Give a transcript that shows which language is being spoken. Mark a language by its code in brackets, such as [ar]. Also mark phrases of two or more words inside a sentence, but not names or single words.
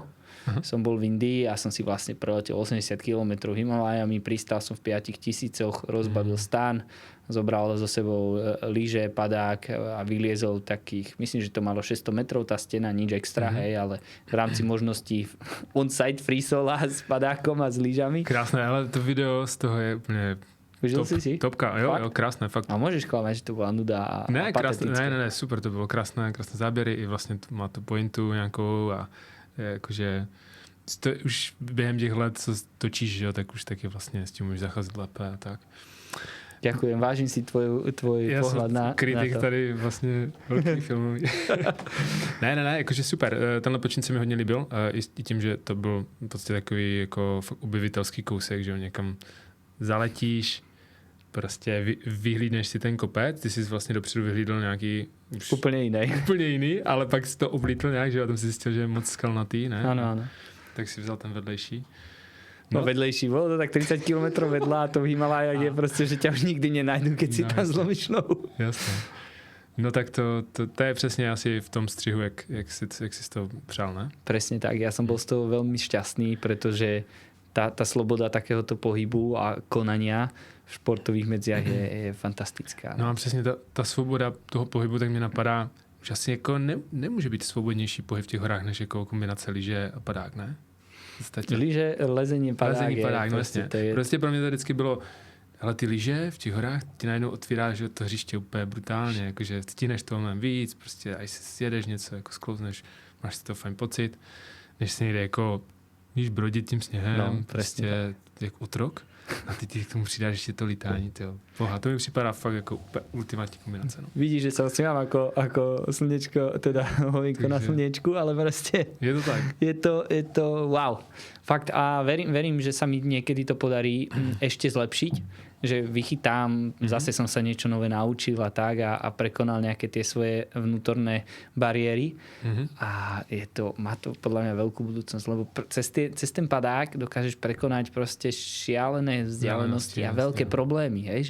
[sk] Som bol v Indii a som si vlastne preletel 80 km Himalajami, pristal som v 5000, rozbavil stán, zobral so sebou lyže, padák a vyliezol takých, myslím, že to malo 600 metrov tá stena, nič extra, hej, ale v rámci možností on-site freesola s padákom a s lyžami. Krásne, ale to video z toho je úplne... Vyžil si? Topka, jo, krásne, fakt. A môžeš klamať, že to bola nuda a patetická. [cs] Ne, super, to bylo krásné záběry i vlastně má to pointu nějakou a jakože to už během těch let, co točíš, jo, tak už taky vlastně s tím můžeš zacházet lépe a tak. [sk] Ďakujem, vážim si tvoj pohľad na to. [cs] Kritik tady vlastně velký filmový. ne, jakože super. Tenhle počin se mi hodně líbil. I tím, že to byl v podstatě takový jako objevitelský kousek, že jo, někam zaletíš, prostě vyhlídneš si ten kopec, ty jsi vlastně dopředu vyhlídl nějaký... Úplně jiný, ale pak si to oblítl nějak, že jo, a tam si zjistil, že je moc skalnatý, ne? Ano. Tak si vzal ten vedlejší. No vedlejší, [sk] bolo to tak 30 km vedľa a to v Himalájach je proste, že ťa už nikdy nenajdu, keď si tam zlomíš nohu. Jasné. [cs] No tak to je přesně asi v tom střihu, jak si to přál, ne? [sk] Presne tak, ja som bol z toho veľmi šťastný, pretože tá sloboda takéhoto pohybu a konania v športových medziach je fantastická. [cs] No a přesně ta svoboda toho pohybu, tak mě napadá, že asi jako nemůže být svobodnější pohyb v těch horách, než jako kombinace lyže a padák, ne? Lyže, lezení, padák. No vlastně. Prostě pro mě to vždycky bylo, ale ty lyže v těch horách ti najednou otvíráš to hřiště úplně brutálně, jakože stíneš toho mnohem víc, prostě až si sjedeš něco, jako sklouzneš, máš si to fajn pocit, než si někde jako víš, brodit tím sněhem, no, prostě jak otrok a ty k tomu přidáš ještě to lítání. Boha, to mi připadá fakt jako ultimátní kombinace. No. [sk] Vidíš, že sa osmievam ako slnečko, teda hovinko na slnečku, ale proste je to tak. Je to wow. Fakt a verím, že sa mi niekedy to podarí ešte zlepšiť, že vychytám, zase som sa niečo nové naučil a tak a prekonal nejaké tie svoje vnútorné bariéry a má to podľa mňa veľkú budúcnosť, lebo cez ten padák dokážeš prekonať proste šialené vzdialenosti a veľké problémy, hej?